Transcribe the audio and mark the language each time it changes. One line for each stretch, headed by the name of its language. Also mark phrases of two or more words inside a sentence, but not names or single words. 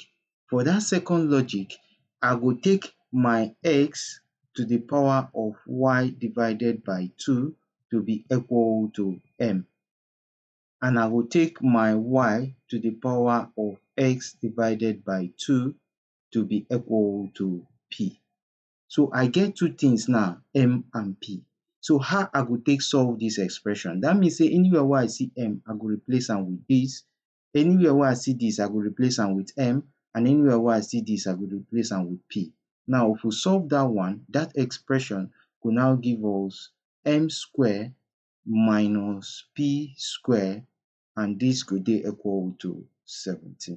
Nigerian Pidgin: For dat second logic, I go take my x to the power of y divided by 2 to be equal to m. And I go take my y to the power of x divided by 2 to be equal to p. So I get two things now, m and p. So how I go take solve dis expression? Dat mean sey anywhere wey I see m, I go replace am with dis. Anywhere wey I see dis, I go replace am with m. And anywhere wey I see dis, I go replace am with p. Now if we solve dat one, dat expression go now give us m square minus p square, and dis go dey equal to 17.